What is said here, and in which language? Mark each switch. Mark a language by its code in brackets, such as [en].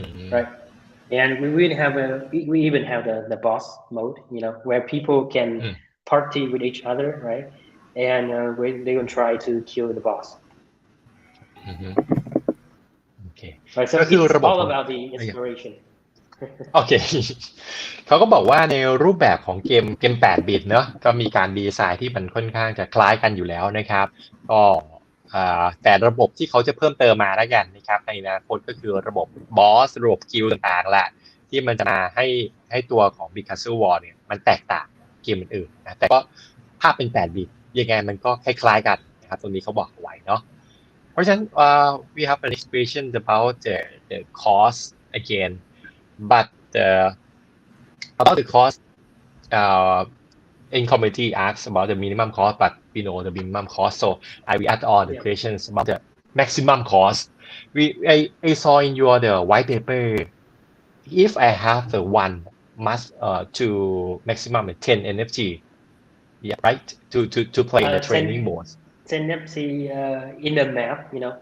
[en] Right, and we even have the boss mode, where people can party with each other, right? And they will try to kill the boss. Okay. Right, so it's all about the inspiration. [th] โอเค เขาก็บอกว่าในรูปแบบของเกม8 บิตเนอะก็มีการดีไซน์ที่มันค่อนข้างจะคล้ายกันอยู่แล้วนะครับก็ แต่ระบบที่เขาจะเพิ่มเติมมาแล้วกันนะครับในอนาคตก็คือระบบบอสระบบกิลต่างๆแหละที่มันจะมาให้ตัวของ Bit CastleWar เนี่ยมันแตกต่างเกมอื่นๆนะแต่ก็ภาพเป็น8 บิตยังไงมันก็คล้ายๆกันนะครับตรงนี้เขาบอกเอาไว้เนาะเพราะฉะนั้น [en] we have an question about the cost again but about the cost in community asks about the minimum cost, but we know the minimum cost. So I will add on the questions about the maximum cost. I saw in the white paper, if I have the one must to maximum 10 NFT, yeah, right? To play in the training mode. 10 NFT in the map,